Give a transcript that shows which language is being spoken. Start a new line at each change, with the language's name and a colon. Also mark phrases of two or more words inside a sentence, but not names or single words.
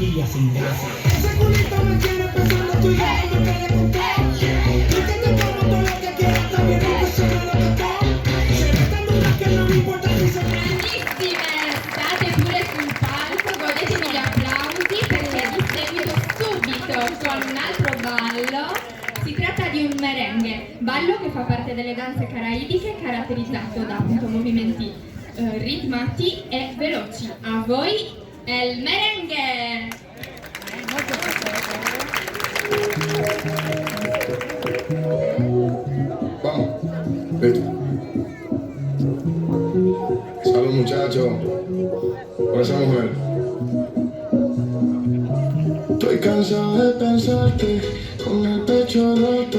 Spanish: sin gracia. Ese culito me tiene pensando tú y yo no me quedé con todo. Yo que te como todo lo que quieras, está bien rico, eso no lo tocó. Se ve tan dura que no me importa si se
Italian: Bravissime, state pure sul palco, godetevi gli applausi perché vi seguito subito con un altro ballo. Si tratta di un merengue, ballo che fa parte delle danze caraibiche caratterizzato da appunto movimenti ritmati e veloci. A voi è il merengue!
Spanish: Vamos, listo. Salud muchachos, por esa mujer. Estoy cansado de pensarte con el pecho roto.